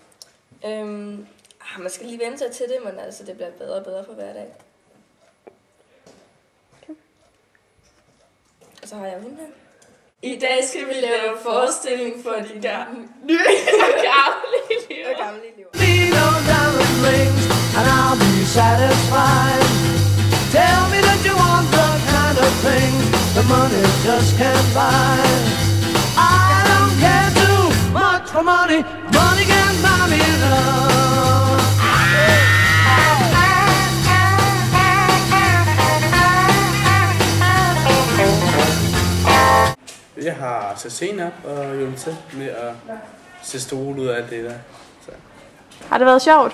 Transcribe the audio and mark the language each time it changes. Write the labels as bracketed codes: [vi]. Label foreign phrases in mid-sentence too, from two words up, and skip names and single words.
[da] Man skal lige vende sig til det, men altså, det bliver bedre og bedre for hver dag. Okay. Og så har jeg jo hende her. I dag skal vi lave forestilling for de der nye og gamle elever. [en] Need no diamond rings and I'll be satisfied. Tell me that you want the kind of thing the money just can't buy. I don't care too much for money. Money can't buy me love. [da] Jeg har sat scenen op og hjulpet til med at se stole ud af alt det der. Så Har det været sjovt?